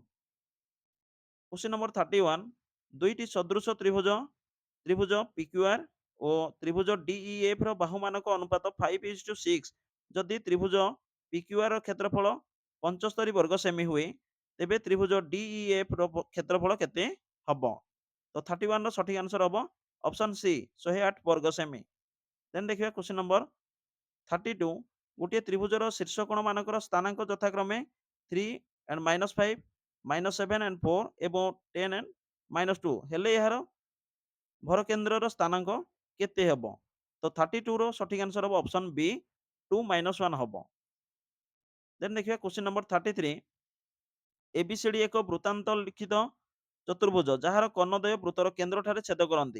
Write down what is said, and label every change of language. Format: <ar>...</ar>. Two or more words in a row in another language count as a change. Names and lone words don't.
<en>question number</en> <or>31 ଦୁଇଟି ସଦୃଶ ତ୍ରିଭୁଜ PQR ଓ ତ୍ରିଭୁଜ DEF ର ବାହୁମାନଙ୍କ ଅନୁପାତ 5:6 ଯଦି ତ୍ରିଭୁଜ PQR ର କ୍ଷେତ୍ରଫଳ 75 ବର୍ଗ ସେମି ହୁଏ ତେବେ ତ୍ରିଭୁଜ DEF ର କ୍ଷେତ୍ରଫଳ କେତେ ହବ? ତ 31 ର ସଠିକ୍ ଆନ୍ସର ହବ</or> <en>option C</en> <or>108 ବର୍ଗ ସେମି। ଦେନ୍ ଦେଖିବା</or> <en>question number</en> <or>32 ଗୋଟିଏ ତ୍ରିଭୁଜର ଶୀର୍ଷ କୋଣମାନଙ୍କର ସ୍ଥାନାଙ୍କ ଯଥାକ୍ରମେ 3 and -5, -7 and 4 ଏବଂ 10 and -2 ହେଲେ ଏହାର ଭରକେନ୍ଦ୍ରର ସ୍ଥାନାଙ୍କ କେତେ ହେବ? ତ 32 ର ସଠିକ୍ ଆନ୍ସର ହେବ</or> <en>option B</en> <or>2 - 1 ହେବ। ଦେନ୍ ଦେଖିବା</or> <en>question number</en> <or>33 ଏବିସିଡି ଏକ ବୃତ୍ତାନ୍ତ ଲିଖିତ ଚତୁର୍ଭୁଜ ଯାହାର କର୍ଣ୍ଣଦ୍ୱୟ ବୃତ୍ତର କେନ୍ଦ୍ରଠାରେ ଛେଦ କରନ୍ତି।</or>